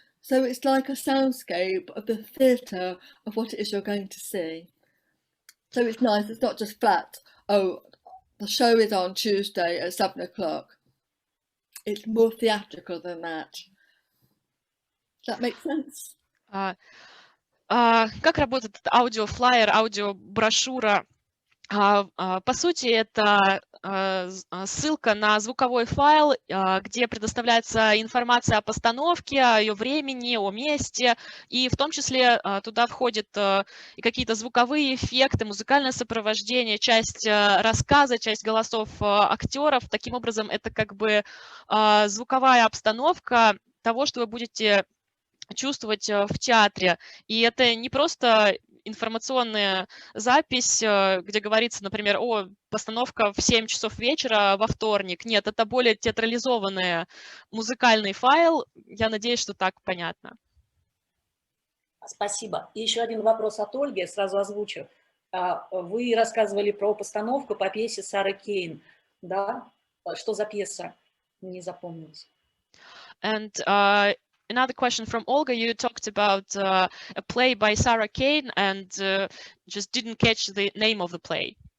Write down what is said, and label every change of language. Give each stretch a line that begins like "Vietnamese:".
English: So it's like a soundscape of the theatre of what it is you're going to see. So it's nice, it's not just flat, oh, the show is on Tuesday at 7 o'clock. It's more theatrical than that. Does that make sense?
Russian: Как работает аудиофлайер, аудиоброшюра? По сути, это ссылка на звуковой файл, где предоставляется информация о постановке, о ее времени, о месте, и в том числе туда входят и какие-то звуковые эффекты, музыкальное сопровождение, часть рассказа, часть голосов актеров. Таким образом, это как бы звуковая обстановка того, что вы будете чувствовать в театре. И это не просто информационная запись, где говорится, например, о, постановка в 7 часов вечера во вторник. Нет, это более театрализованный музыкальный файл. Я надеюсь, что так понятно. Спасибо. И еще один вопрос от Ольги, я сразу озвучу. Вы рассказывали про постановку по пьесе Сары Кейн, да? Что за пьеса? Не запомнилось.
English: And another question from Olga, you talked about a play by Sarah Kane and just didn't catch the name of the play.